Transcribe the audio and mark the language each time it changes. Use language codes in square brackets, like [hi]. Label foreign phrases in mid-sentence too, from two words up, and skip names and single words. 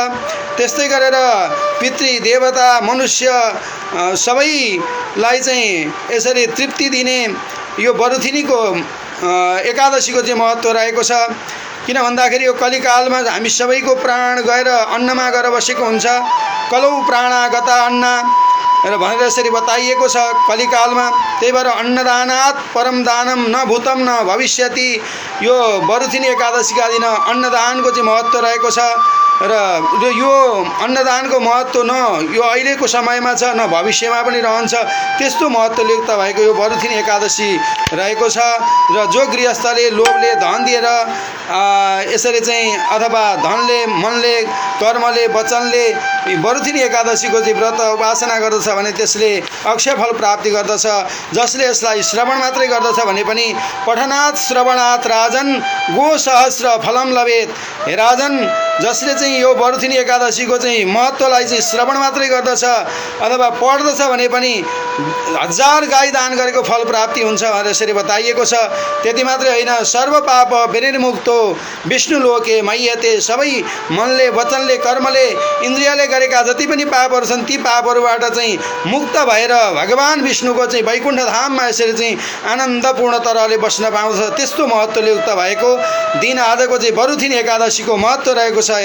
[ne] त्यस्तै गरेर पितृ देवता मनुष्य सबैलाई चाहिँ यसरी तृप्ति दिने यो बरुथिनीको एकादशीको चाहिँ महत्त्व रहेको छ। किन भन्दाखेरि यो कलिकालमा हामी सबैको प्राण गएर अन्नमा गएर बसेको हुन्छ। [sa] कलौ प्राणागता अन्न [ne] र भनेर यसरी बताइएको छ कलिकालमा। त्यही भएर [sa] अन्नदानात् परम दानम न भूतम न भविष्यति। [ne] यो बरुथिनी एकादशीका दिन अन्नदानको चाहिँ महत्त्व रहेको छ र यो अन्नदानको महत्त्व न यो अहिलेको समयमा छ न भविष्यमा पनि रहन्छ, त्यस्तो महत्त्वले युक्त भएको यो बरुथिनी एकादशी रहेको छ। र जो गृहस्थले लोभले धन दिएर यसरी चाहिँ अथवा धनले मनले कर्मले वचनले बरुथिनी एकादशीको चाहिँ व्रत उपासना गर्दछ भने त्यसले अक्षय फल प्राप्ति गर्दछ। जसले यसलाई श्रवण मात्रै गर्दछ भने पनि [sa] पठनात् श्रवणात् राजन गो सहस्र फलम लभेत। [ne] हे राजन, जसले चाहिँ यो बरुथिनी एकादशीको चाहिँ महत्त्वलाई चाहिँ श्रवण मात्रै गर्दछ अथवा पढ्दछ भने पनि 1000 गाई दान गरेको फल प्राप्ति हुन्छ भनेर यसरी बताइएको छ। त्यति मात्रै होइन, [sa] सर्व पाप विनिर्मुक्तो विष्णु लोके मय्यते। [ne] सबै मनले, वचनले, कर्मले, इन्द्रियले गरेका जति पनि पापहरू छन् ती पापहरूबाट चाहिँ मुक्त भएर भगवान विष्णुको चाहिँ वैकुण्ठ धाममा यसरी चाहिँ आनन्दपूर्ण तरहले बस्न पाउँछ। त्यस्तो महत्त्वले युक्त भएको दिन आजको चाहिँ बरुथिनी एकादशीको महत्त्व रहेको छ।